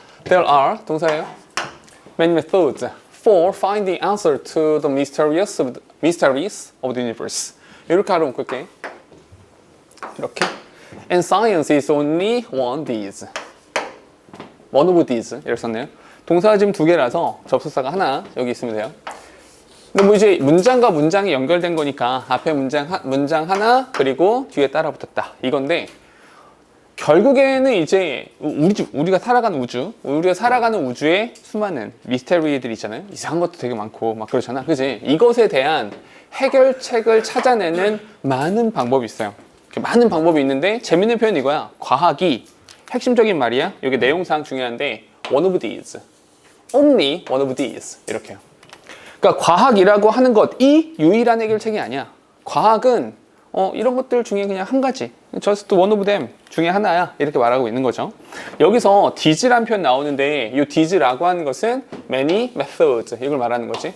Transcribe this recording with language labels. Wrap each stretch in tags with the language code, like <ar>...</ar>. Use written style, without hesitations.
<en>There are</en> <ko>동사예요.</ko> <en>Many methods for finding answer to the mysteries of the universe.</en> <ko>이렇게 하러 묶을게. 이렇게.</ko> <en>And science is only one these. One of these.</en> <ko>이렇게 썼네요. 동사가 지금 두 개라서 접속사가 하나 여기 있으면 돼요. 근데 뭐 이제 문장과 문장이 연결된 거니까 앞에 문장 하나 그리고 뒤에 따라 붙었다 이건데 결국에는 이제 우리가 살아가는 우주에 수많은 미스테리들이 있잖아요. 이상한 것도 되게 많고 막 그렇잖아. 그지? 이것에 대한 해결책을 찾아내는 많은 방법이 있어요. 많은 방법이 있는데 재밌는 표현이 이거야. 과학이 핵심적인 말이야. 여기 내용상 중요한데</ko> <en>one of these, only one of these</en> <ko>이렇게요. 그러니까 과학이라고 하는 것이 유일한 해결책이 아니야. 과학은 이런 것들 중에 그냥 한 가지,</ko> <en>just one of them</en> <ko>중에 하나야. 이렇게 말하고 있는 거죠. 여기서 these란 표현 나오는데 이 these라고 하는 것은 many methods 이걸 말하는 거지.</ko>